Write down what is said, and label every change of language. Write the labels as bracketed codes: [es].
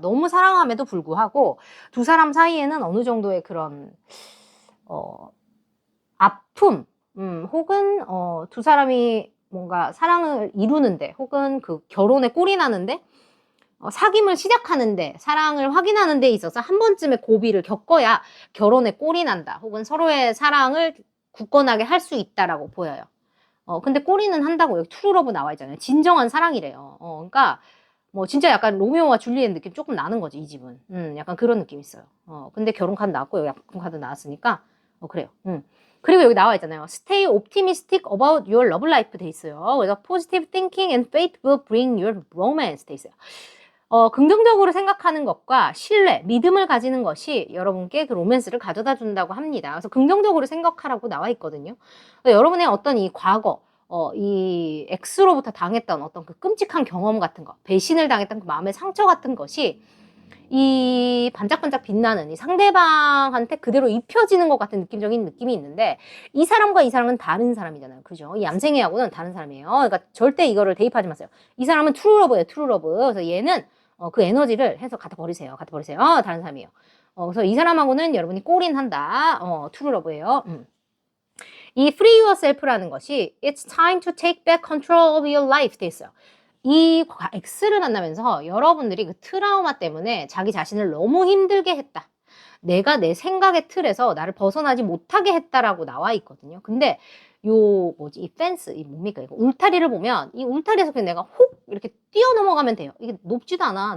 [ko] 너무 사랑함에도 불구하고 두 사람 사이에는 어느 정도의 그런 아픔 혹은 두 사람이 뭔가 사랑을 이루는데 혹은 그 결혼에 꼴이 나는데 사귐을 시작하는데 사랑을 확인하는 데 있어서 한 번쯤의 고비를 겪어야 결혼에 꼴이 난다 혹은 서로의 사랑을 굳건하게 할 수 있다라고 보여요. 근데 꼴이는 한다고 여기 투루러브 나와 있잖아요. 진정한 사랑이래요. 그러니까 뭐 진짜 약간 로미오와 줄리엣 느낌 조금 나는 거지 이 집은. 약간 그런 느낌 있어요. 근데 결혼 카드 나왔고 여기 약혼 카드 나왔으니까 그래요. 그리고 여기 나와 있잖아요. [en] Stay optimistic about your love life [ko] 돼 있어요. 그래서 [en] positive thinking and faith will bring your romance [ko] 돼 있어요. 긍정적으로 생각하는 것과 신뢰, 믿음을 가지는 것이 여러분께 그 로맨스를 가져다 준다고 합니다. 그래서 긍정적으로 생각하라고 나와 있거든요. 여러분의 어떤 이 과거, 이 X로부터 당했던 어떤 그 끔찍한 경험 같은 거, 배신을 당했던 그 마음의 상처 같은 것이 이 반짝반짝 빛나는 이 상대방한테 그대로 입혀지는 것 같은 느낌적인 느낌이 있는데 이 사람과 이 사람은 다른 사람이잖아요. 그죠? 이 얌생이하고는 다른 사람이에요. 그러니까 절대 이거를 대입하지 마세요. 이 사람은 트루러브예요. 트루러브. 그래서 얘는 그 에너지를 해서 갖다 버리세요. 갖다 버리세요. 다른 사람이에요. 그래서 이 사람하고는 여러분이 골인한다. 트루러브예요. [en] 이 free yourself라는 것이 it's time to take back control of your life [ko] 돼 있어요. 이 X를 만나면서 여러분들이 그 트라우마 때문에 자기 자신을 너무 힘들게 했다. 내가 내 생각의 틀에서 나를 벗어나지 못하게 했다라고 나와 있거든요. 근데 이 펜스, 이 뭡니까? 이거 울타리를 보면 이 울타리에서 그냥 내가 혹 이렇게 뛰어 넘어가면 돼요. 이게 높지도 않아.